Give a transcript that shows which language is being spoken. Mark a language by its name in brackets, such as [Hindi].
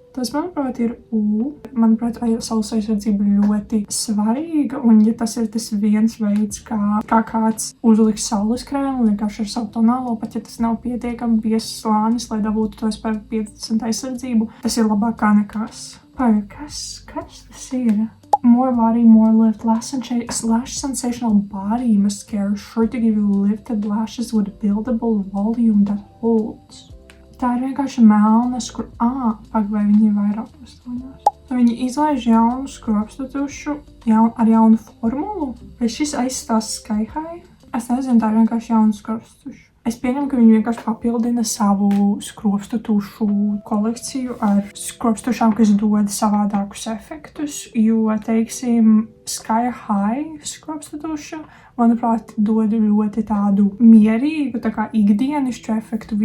[Latvian] Tas, manuprāt, ir Manuprāt, saules aizsardzība ir ļoti svarīga, un ja tas ir tas viens veids, kā kāds uzliks saules krēmu, vienkārši ar savu tonālo, pat ja tas nav pietiekami biezs slānis, lai dabūtu to SPF 50 aizsardzību, tas ir labāk kā nekas. Kas tas ir? [English] More body, more lift, lash sensational body mascara, sure to give you lifted lashes with buildable volume that holds. [Latvian] Tā ir vienkārši melnas, vai viņi ir vairākos toņos. Viņi izlaiž jaunu skropstu tušu ar jaunu formulu, vai šis aizstās Sky High? Es nezinu, tā ir vienkārši jauna skropstu tušu. Es pieņemu, ka viņi vienkārši papildina savu skropstu tušu kolekciju ar skropstušām, kas dod savādākus efektus, jo, teiksim, Sky High skropstu tuša, manuprāt, dod ļoti tādu mierīgu, tā kā ikdienišķu efektu.